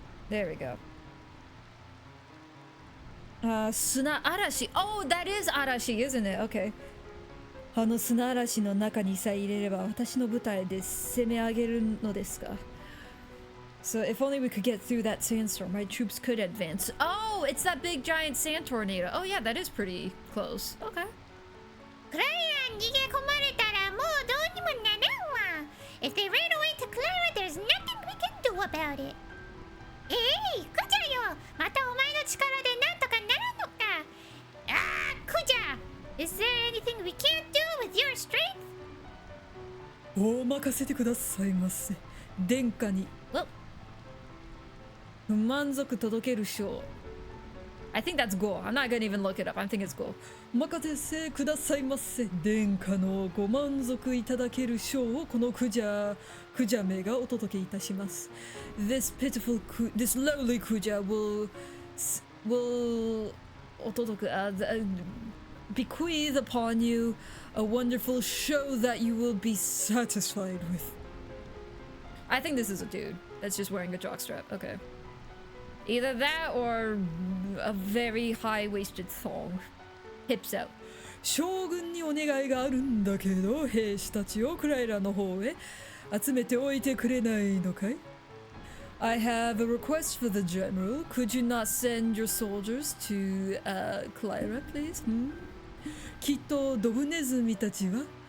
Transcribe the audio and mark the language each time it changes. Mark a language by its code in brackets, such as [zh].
[en] There we go. Suna Arashi. Oh, that is Arashi, isn't it? Okay. [ja] あの砂嵐の中にさえ入れれば私の部隊で攻め上げるのですが。 [en] So if only we could get through that sandstorm, my troops could advance. Oh, it's that big giant sand tornado. Oh yeah, that is pretty close. Okay. [ja] クライラ逃げ込まれたらもうどうにもならんわ [en] If they ran away to Clara, there's nothing we can do about it. [ja] クジャよまたお前の力でなんとかならんのかクジャ [en] Is there anything we can't do with your strength? [ja] お任せてくださいませ。殿下に。満足届ける賞。 [en] I think that's Go. I'm not gonna even look it up. I think it's Go. [ja] お任せくださいませ。殿下のご満足いただける賞をこのクジャメがお届けいたします。 [en] This lowly クジャ will お届けbequeath upon you a wonderful show that you will be satisfied with. I think this is a dude that's just wearing a jockstrap. Okay. Either that or a very high-waisted thong. Hips out. [ja] 将軍にお願いがあるんだけど、兵士たちをクライラの方へ集めておいてくれないのかい? [en] I have a request for the general. Could you not send your soldiers to Clyra, please? [ja] きっとドブネズミたちは